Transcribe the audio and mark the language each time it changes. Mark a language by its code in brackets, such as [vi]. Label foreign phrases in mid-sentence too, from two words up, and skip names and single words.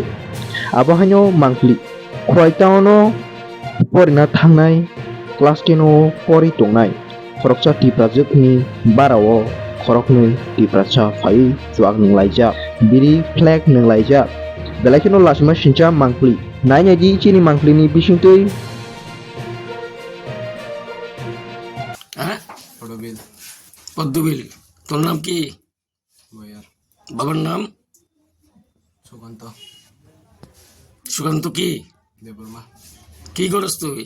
[trp] Abohaino mangkli khwai taono porina thangnai class 10 o pori tongnai. Khoroksa tiprajukni barao khoroknui tipracha phai tuak nunglaijak. Biri flag nunglaijak. Belaikeno lasma sincha mangkli. Naina di chini mangkli ni bisingtui [bn] হ্যাঁ পড়বিল পদ্মবিল। তোর নাম কি? বয়ার বাবার নাম? সুকান্ত সুকান্ত কি? দেববর্মা কি করস তুই?